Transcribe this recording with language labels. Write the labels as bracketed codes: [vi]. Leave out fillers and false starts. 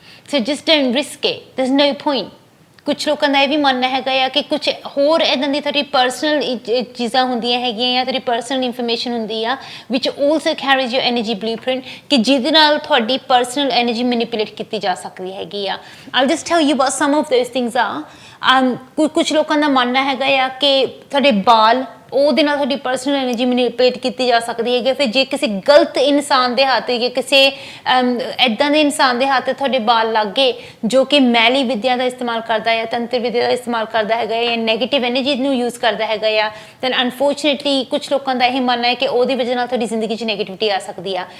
[en] So just don't risk it. There's no point. [pa] ਕੁਛ ਲੋਕਾਂ ਦਾ ਇਹ ਵੀ ਮੰਨਣਾ ਹੈਗਾ ਆ ਕਿ ਕੁਛ ਹੋਰ ਇੱਦਾਂ ਦੀ ਤੁਹਾਡੀ ਪਰਸਨਲ ਚੀਜ਼ਾਂ ਹੁੰਦੀਆਂ ਹੈਗੀਆਂ ਜਾਂ ਤੁਹਾਡੀ ਪਰਸਨਲ ਇਨਫੋਰਮੇਸ਼ਨ ਹੁੰਦੀ ਆ [en] which also carries your energy blueprint, [pa] ਕਿ ਜਿਹਦੇ ਨਾਲ ਤੁਹਾਡੀ ਪਰਸਨਲ ਐਨਰਜੀ ਮੈਨੀਪੂਲੇਟ ਕੀਤੀ ਜਾ ਸਕਦੀ ਹੈਗੀ ਆ। [en] I'll just tell you what some of those things are. [pa] ਕੁਛ ਲੋਕਾਂ ਦਾ ਮੰਨਣਾ ਹੈਗਾ ਆ ਕਿ ਤੁਹਾਡੇ ਬਾਲ, ਉਹਦੇ ਨਾਲ ਤੁਹਾਡੀ ਪਰਸਨਲ ਐਨਰਜੀ ਮੈਨੀਪੂਲੇਟ ਕੀਤੀ ਜਾ ਸਕਦੀ ਹੈਗੀ। ਫਿਰ ਜੇ ਕਿਸੇ ਗਲਤ ਇਨਸਾਨ ਦੇ ਹੱਥ ਜਾਂ ਕਿਸੇ ਇੱਦਾਂ ਦੇ ਇਨਸਾਨ ਦੇ ਹੱਥ ਤੁਹਾਡੇ ਬਾਲ ਲੱਗ ਗਏ ਜੋ ਕਿ ਮੈਲੀ ਵਿਦਿਆ ਦਾ ਇਸਤੇਮਾਲ ਕਰਦਾ ਹੈ, ਤੰਤਰ ਵਿਦਿਆ ਦਾ ਇਸਤੇਮਾਲ ਕਰਦਾ ਹੈਗਾ ਜਾਂ ਨੈਗੇਟਿਵ ਐਨਰਜੀ ਨੂੰ ਯੂਜ਼ ਕਰਦਾ ਹੈਗਾ ਆ, ਦੈਨ ਅਨਫੋਰਚੂਨੇਟਲੀ ਕੁਛ ਲੋਕਾਂ ਦਾ ਇਹ ਮੰਨਣਾ ਹੈ ਕਿ ਉਹਦੀ ਵਜ੍ਹਾ ਨਾਲ ਤੁਹਾਡੀ ਜ਼ਿੰਦਗੀ 'ਚ ਨੈਗੇਟਿਵਿਟੀ ਆ ਸਕਦੀ ਆ।